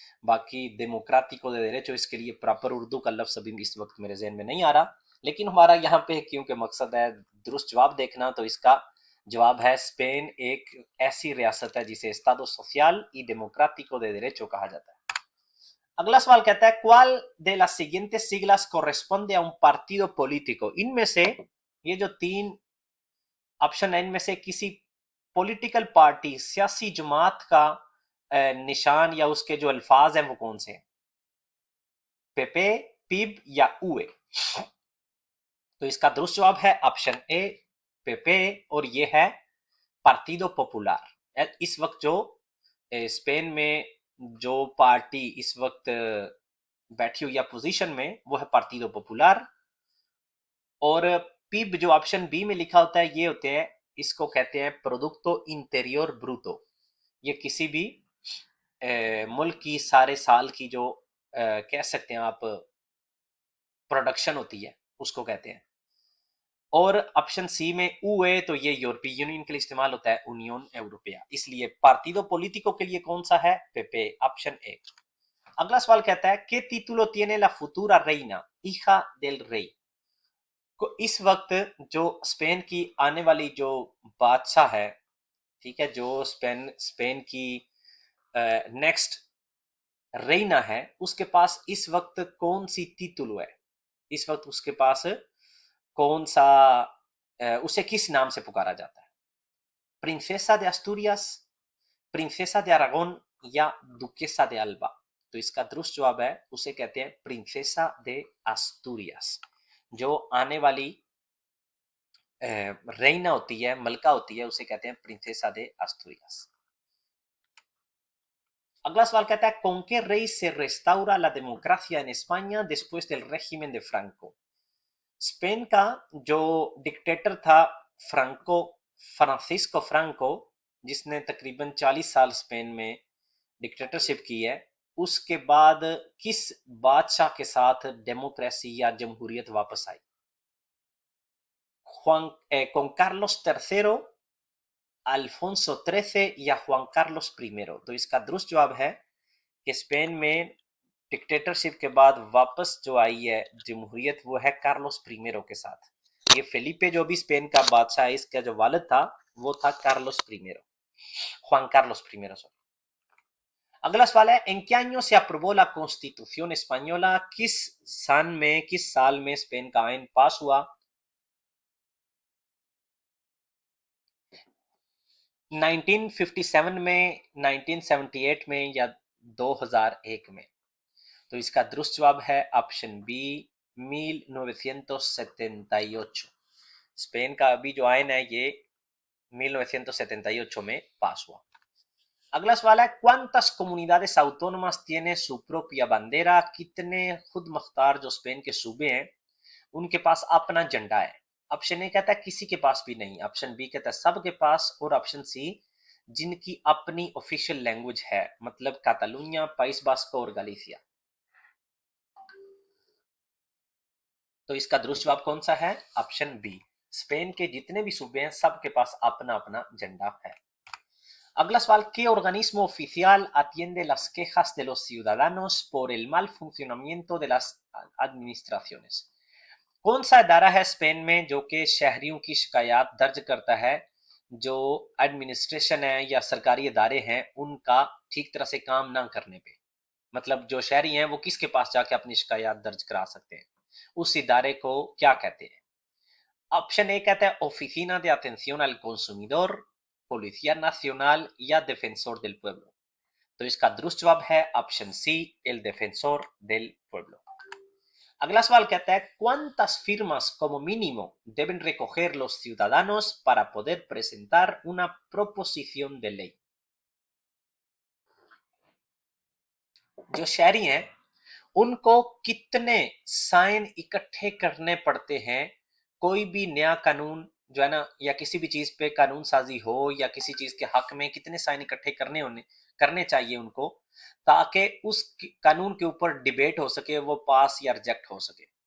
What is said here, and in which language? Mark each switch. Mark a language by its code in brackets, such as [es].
[hi] बाकी डेमोक्रेटिको दे डेरेचो, इसके लिए प्रॉपर उर्दू का लफ्ज अभी इस वक्त मेरे जहन में नहीं आ रहा, लेकिन हमारा यहाँ पे क्योंकि मकसद है दुरुस्त जवाब देखना, तो इसका जवाब है स्पेन एक ऐसी रियासत है जिसे Estado social y democrático de derecho कहा जाता है। अगला सवाल कहता है [es] ¿Cuál de las siguientes siglas corresponde a un partido político? [hi] इनमें से ये जो तीन ऑप्शन है, इनमें से किसी पॉलिटिकल पार्टी, सियासी जमात का निशान या उसके जो अल्फाज हैं वो कौन से हैं? पेपे, पिब या उए? तो इसका दुरुस्त जवाब है ऑप्शन ए पेपे, और ये है पार्टिदो पॉपुलर। इस वक्त जो स्पेन में जो पार्टी इस वक्त बैठी हुई अपोजिशन में वो है पार्टिदो पॉपुलर। और पिब जो ऑप्शन बी में लिखा होता है ये होते हैं, इसको कहते हैं प्रोडक्टो इंटीरियर ब्रूटो। ये किसी भी मुल्क की सारे साल की जो कह सकते हैं आप प्रोडक्शन होती है उसको कहते हैं। और ऑप्शन सी में ऊए, तो ये यूरोपीय यूनियन के लिए इस्तेमाल होता है, यूनियन यूरोपिया, इसलिए पार्टिदो पॉलिटिको के लिए कौन सा है? पेपे, ऑप्शन ए। अगला सवाल कहता है [es] के título tiene la futura reina hija del rey? [hi] को इस वक्त जो स्पेन की आने वाली जो बादशाह है, ठीक है, जो स्पेन की नेक्स्ट रेना है, उसके पास इस वक्त कौन सी título है? इस वक्त उसके पास कौन सा उसे किस नाम से पुकारा जाता है? [es] प्रिंसेसा de Asturias, प्रिंसेसा de Aragón या दुकेसा de Alba? [hi] तो इसका दुरुस्त जवाब है उसे कहते हैं प्रिंसेसा de Asturias। जो आने वाली रेना होती है, मलका होती है, उसे कहते हैं प्रिंसेसा de Asturias। अगला सवाल कहता है [es] con qué rey se restaura la democracia en España después del régimen de Franco? [hi] Spain का जो डिक्टेटर था फ्रांसिस्को फ्रांको, जिसने तकरीबन 40 साल स्पेन में डिक्टेटरशिप की है, उसके बाद किस बादशाह के साथ डेमोक्रेसी या जमहूरियत वापस आई? [es] con कार्लोस III, अल्फोंसो XIII या जुआन कार्लोस I? [hi] तो इसका दुरुस्त जवाब है कि स्पेन में डिक्टेटरशिप के बाद वापस जो आई है जमहूरियत वो है कार्लोस I के साथ। ये फेलिपे जो भी स्पेन का बादशाह है, इसका जो वालिद था वो था Carlos I, Juan Carlos I, sorry. अगला सवाल है [es] en qué año se aprobó la Constitución española? [hi] किस साल में स्पेन का आइन पास हुआ? 1957 में, 1978 में या 2001 में? तो इसका दुरुस्त जवाब है ऑप्शन बी 1978। स्पेन का अभी जो आइन है ये 1978 में पास हुआ। अगला सवाल है [es] ¿Cuántas comunidades autónomas tiene su propia bandera? [hi] कितने खुद मुख्तार जो स्पेन के सूबे हैं उनके पास अपना झंडा है? ऑप्शन ए कहता है किसी के पास भी नहीं, ऑप्शन बी कहता है सबके पास, और ऑप्शन सी जिनकी अपनी ऑफिशियल लैंग्वेज है, मतलब कातालुनिया, पाइस बास्को और गलीसिया। तो इसका दुरुस्त जवाब कौन सा है? ऑप्शन बी, स्पेन के जितने भी सूबे हैं सबके पास अपना अपना झंडा है। अगला सवाल, [es] ¿qué organismo oficial atiende las quejas de los ciudadanos por el mal funcionamiento de las administraciones? [hi] कौन सा इदारा है स्पेन में जो कि शहरियों की शिकायत दर्ज करता है, जो एडमिनिस्ट्रेशन है या सरकारी इदारे हैं उनका ठीक तरह से काम ना करने पे? मतलब जो शहरी हैं वो किसके पास जाके अपनी शिकायत दर्ज करा सकते हैं, उस इदारे को क्या कहते हैं? ऑप्शन ए कहता है [es] ओफिसिना de atención al consumidor, policía nacional या defensor del pueblo। [hi] तो इसका दुरुस्त जवाब है option C, el defensor del pueblo। अगला सवाल कहता है, [es] ¿cuántas firmas como mínimo deben recoger los ciudadanos para poder presentar una proposición de ley? [hi] जो शहरी हैं उनको कितने साइन इकट्ठे करने पड़ते हैं कोई भी नया कानून जो है ना, या किसी भी चीज पे कानून साजी हो या किसी चीज के हक में कितने साइन इकट्ठे करने चाहिए उनको, ताकि उस कानून के ऊपर डिबेट हो सके, वो पास या रिजेक्ट हो सके?